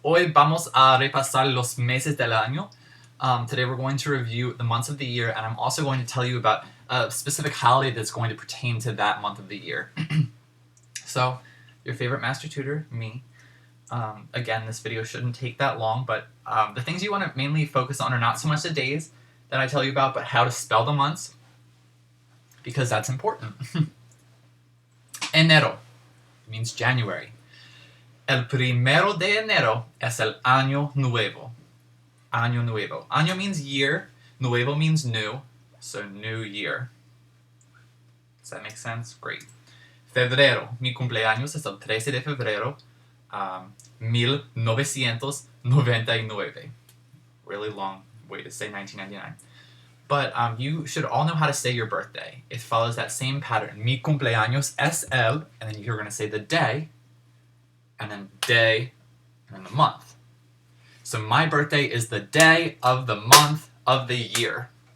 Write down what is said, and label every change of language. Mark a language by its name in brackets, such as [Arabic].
[Spanish] Hoy vamos a repasar los meses del año. [English] Today we're going to review the months of the year, and I'm also going to tell you about a specific holiday that's going to pertain to that month of the year. So, your favorite master tutor, me. Again, this video shouldn't take that long, but the things you want to mainly focus on are not so much the days that I tell you about, but how to spell the months, because that's important. Enero means January. [Spanish] El primero de enero es el año nuevo. Año nuevo. [English] Año means year. Nuevo means new. So new year. Does that make sense? Great. Febrero. [Spanish] Mi cumpleaños es el 13 de febrero, 1999. [English] Really long way to say 1999. But you should all know how to say your birthday. It follows that same pattern. [Spanish] Mi cumpleaños es el, [English] and then you're going to say the day, and then day, and then the month. So my birthday is the day of the month of the year.